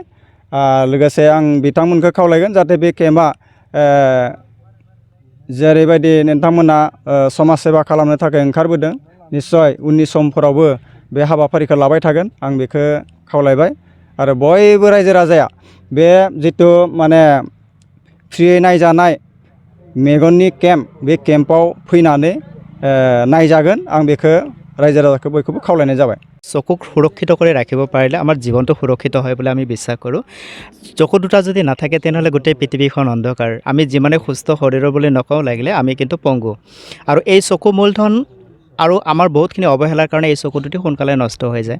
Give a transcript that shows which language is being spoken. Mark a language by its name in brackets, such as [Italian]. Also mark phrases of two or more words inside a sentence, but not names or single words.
[Bodo] लोगोसे आं बिथांमोनखौ खावलायगोन जाहाथे बे केम्पआ जेरैबायदि नोंथांमोना समाज सेवा खालामनो थाखाय ओंखारबोदों निस्सय उननि समफोरावबो बे हाबाफारिखौ लाबाय थागोन आं बेखौ खावलायबाय। आरो बयबो रायजो राजाया बे जिथु माने फ्रियै नायजानाय मेगननि केम्प बे केम्पआव फैनानै नायजागोन आं बेखौ रायजो राजाखौ बयखौबो खावलायनाय जाबाय। [Assamese] চকুক সুৰক্ষিত কৰি ৰাখিব পাৰিলে আমাৰ জীৱনটো সুৰক্ষিত হয় বুলি আমি বিশ্বাস কৰোঁ। চকু দুটা যদি নাথাকে তেনেহ'লে গোটেই পৃথিৱীখন অন্ধকাৰ। আমি যিমানে সুস্থ শৰীৰৰ বুলি নকওঁ লাগিলে আমি কিন্তু পংগু। আৰু এই চকু মূলধন আৰু আমাৰ বহুতখিনি অৱহেলাৰ কাৰণে এই চকু দুটি সোনকালে নষ্ট হৈ যায়।